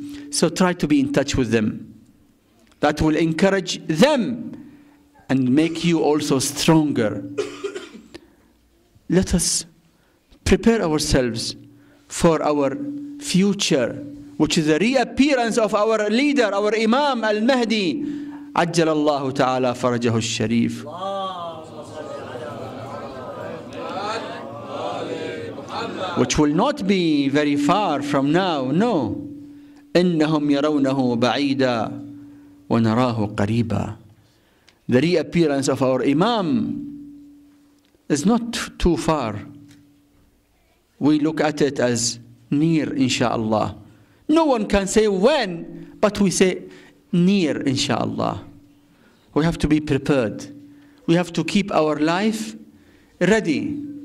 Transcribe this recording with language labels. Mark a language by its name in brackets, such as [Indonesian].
[English] So try to be in touch with them. That will encourage them and make you also stronger. Let us prepare ourselves for our future, which is the reappearance of our leader, our Imam Al-Mahdi. [Arabic] عجل الله تعالى فرجه الشريف. [English] Which will not be very far from now, no. [Arabic] إنهم يرونه بعيدا ونراه قريبا. [English] The reappearance of our Imam is not too far. We look at it as near, inshallah. No one can say when, but we say near, inshallah. We have to be prepared. We have to keep our life ready.